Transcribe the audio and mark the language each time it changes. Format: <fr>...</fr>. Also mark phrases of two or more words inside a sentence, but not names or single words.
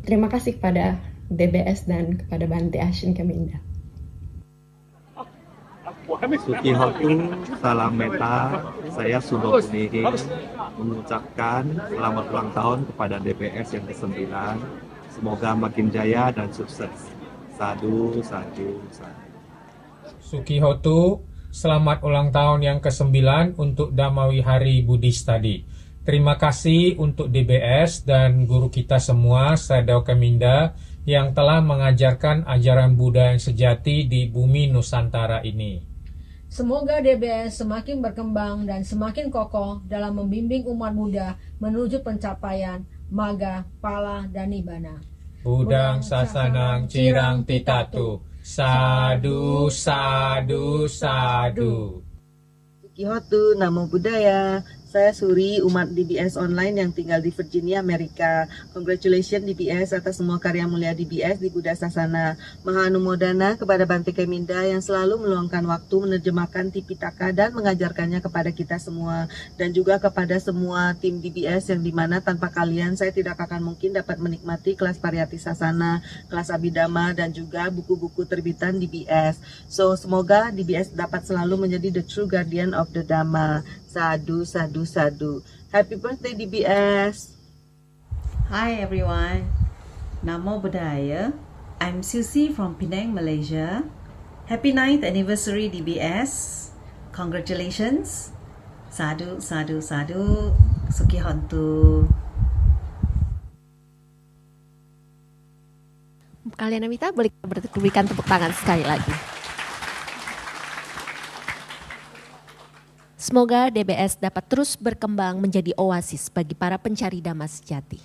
<id>Terima kasih kepada DBS dan kepada Bante Ashin Keminda. Sukihotu, salam meta, saya Suno Kuniri mengucapkan selamat ulang tahun kepada DBS yang ke-9. Semoga makin jaya dan sukses.</id> <pi>Sadu, sadu, sadu. Sukihotu,</pi> <id>selamat ulang tahun yang ke-9 untuk Dhamma Vihari Buddhist Study. Terima kasih untuk DBS dan guru kita semua, Sadao Keminda, yang telah mengajarkan ajaran Buddha yang sejati di bumi Nusantara ini. Semoga DBS semakin berkembang dan semakin kokoh dalam membimbing umat Buddha menuju pencapaian Magga, Pala, dan Nibbana.</id> <pi>Budang sasanang cirang titatu. Sadu, sadu, sadu. Sukihotu, Namo Buddhaya.</pi> <id>Saya Suri, umat DBS online yang tinggal di Virginia, Amerika. Congratulations DBS atas semua karya mulia DBS di Buddha Sasana. Mahanumodana kepada Bante Keminda yang selalu meluangkan waktu menerjemahkan Tipitaka dan mengajarkannya kepada kita semua. Dan juga kepada semua tim DBS yang dimana tanpa kalian saya tidak akan mungkin dapat menikmati kelas Pariyati Sasana, kelas Abhidhamma, dan juga buku-buku terbitan DBS. So, semoga DBS dapat selalu menjadi</id> <en>the true guardian of the Dhamma.</en> <id>Sadu, sadu, sadu.</id> <en>Happy birthday DBS. Hi everyone.</en> <pi>Namo Buddhaya.</pi> <en>I'm Susie from Penang, Malaysia. Happy 9th anniversary DBS. Congratulations.</en> <pi>Sadu, sadu, sadu. Sukihotu.</pi> <id>Kalian Amita boleh berikan tepuk tangan sekali lagi. Semoga DBS dapat terus berkembang menjadi oasis bagi para pencari dhamma sejati.</id>